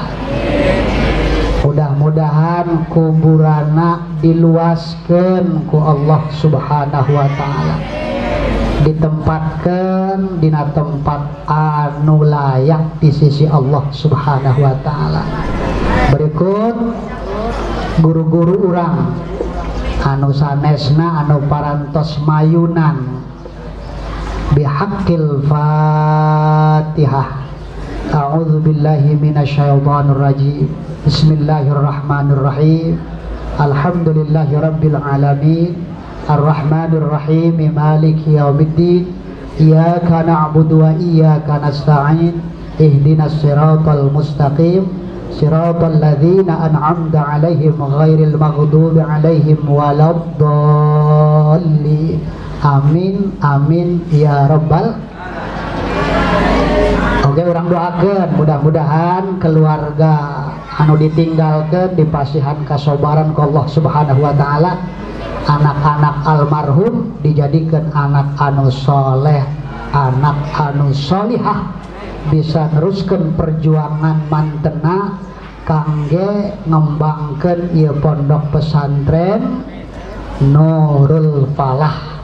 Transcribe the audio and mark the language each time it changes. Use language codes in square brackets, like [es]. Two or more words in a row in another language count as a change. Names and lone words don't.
[su] Mudah-mudahan kuburana diluaskeun ku [ar] الله سبحانه وتعالى, [su] ditempatkeun dina tempat anu layak di sisi [ar] الله سبحانه وتعالى. [su] Berikut guru-guru urang anu sanesna anu parantos mayunan [ar] بحق الفاتحة. أعوذ بالله من الشيطان الرجيم. بسم الله الرحمن الرحيم. الحمد لله رب العالمين. الرحمن الرحيم. مالك يوم الدين. إياك نعبد وإياك نستعين. اهدنا الصراط المستقيم. صراط الذين أنعمت عليهم غير المغضوب عليهم ولا الضالين. آمين آمين يا رب. [su] Oke, orang doakeun mudah-mudahan keluarga anu ditinggalkeun dipasihan kasobaran ku [ar] الله سبحانه وتعالى. [su] Anak-anak almarhum dijadikan anak anu soleh, anak anu solihah, bisa neruskeun perjuangan mantena kangge ngembangkeun ieu pondok pesantren Nurul Falah.